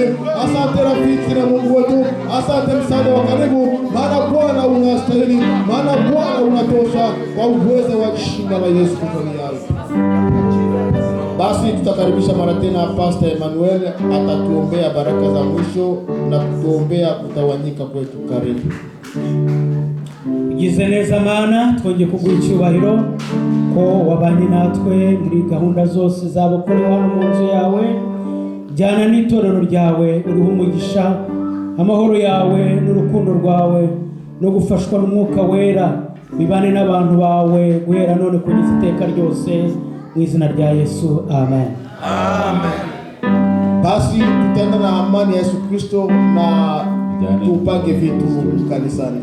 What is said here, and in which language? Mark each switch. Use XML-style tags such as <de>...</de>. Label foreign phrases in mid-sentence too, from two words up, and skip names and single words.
<sw>Asante rafiki na Mungu wetu, asante msaada wa karibu, maana Bwana unastahili, maana Bwana unatosha, kwa uwezo wa jina la Yesu Kristo. Basi tutakaribisha mara tena Pastor Emmanuel atatuombea baraka za mwisho na kutuombea kutawanyika kwetu. Karibu.</sw> <rw>Ugize neza Mana, twongeye kuguha icyubahiro ko wabanye natwe muri gahunda zose zabakorewe hano mu nzu yawe. Jyana n'itorero ryawe, uriho umugisha, amahoro yawe n'urukundo rwawe no gufashwa n'umwuka wera bibane n'abantu bawe guhera none kugeza iteka ryose, mu izina rya Yesu, amen. Amen.</rw> <sw>Basi tutaenda na amani ya Yesu Kristo na tupange vitu kanisani.</sw>